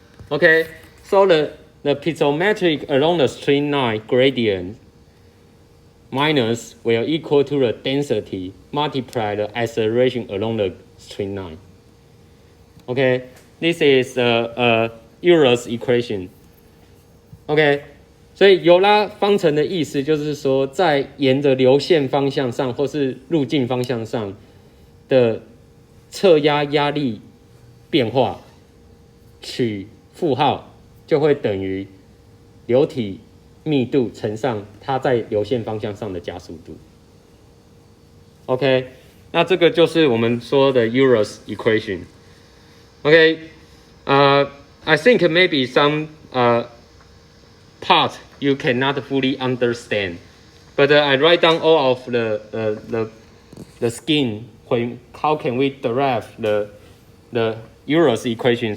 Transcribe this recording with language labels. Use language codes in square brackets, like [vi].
[en] Okay, so the piezometric along the straight line gradient minus will equal to the density multiply the acceleration along the straight line. Okay, this is Euler's equation. [zh] OK， 所以尤拉方程的意思就是说，在沿着流线方向上或是路径方向上的侧压压力变化取负号，就会等于流体密度乘上它在流线方向上的加速度。 OK， 那这个就是我们说的 Euler's equation。 [en] OK， I think maybe some part you cannot fully understand, but I write down all of the scheme when how can we derive the Euler's equation.